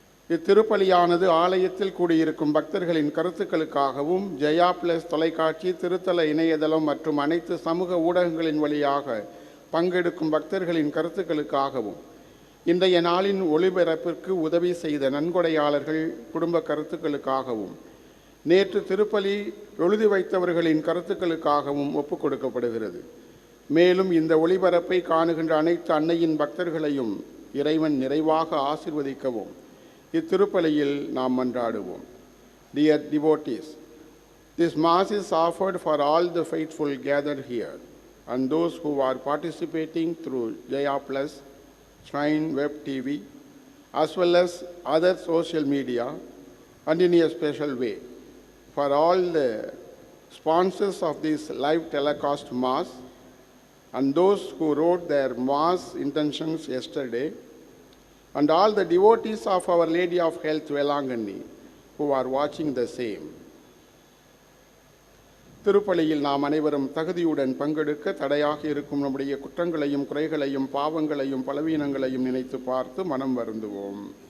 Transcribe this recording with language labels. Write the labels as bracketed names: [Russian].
[Tamil] இத்திருப்பலியானது ஆலயத்தில் கூடியிருக்கும் பக்தர்களின் கருத்துக்களுக்காகவும் ஜெயா பிளஸ் தொலைக்காட்சி, திருத்தல இணையதளம் மற்றும் அனைத்து சமூக ஊடகங்களின் வழியாக பங்கெடுக்கும் பக்தர்களின் கருத்துக்களுக்காகவும் இன்றைய நாளின் ஒளிபரப்பிற்கு உதவி செய்த நன்கொடையாளர்கள் குடும்ப கருத்துக்களுக்காகவும் நேற்று திருப்பலி எழுதி வைத்தவர்களின் கருத்துக்களுக்காகவும் ஒப்புக் கொடுக்கப்படுகிறது. மேலும் இந்த ஒளிபரப்பை காணுகின்ற அனைத்து அன்னையின் பக்தர்களையும் இறைவன் நிறைவாக ஆசீர்வதிக்கவும் இத்திருப்பலியில் நாம் மன்றாடுவோம். [English] Dear devotees, this Mass is offered for all the faithful gathered here and those who are participating through Jaya Plus, Shrine Web TV, as well as other social media, and in a special way for all the sponsors of this live telecast Mass and those who wrote their Mass intentions yesterday, and all the devotees of Our Lady of Health Velangani who are watching the same. [Tamil] திருப்பலியில் நாம் அனைவரும் தகுதியுடன் பங்கெடுக்க தடையாக இருக்கும் நம்முடைய குற்றங்களையும் குறைகளையும் பாவங்களையும் பலவீனங்களையும் நினைத்து பார்த்து மனம் வருந்துவோம்.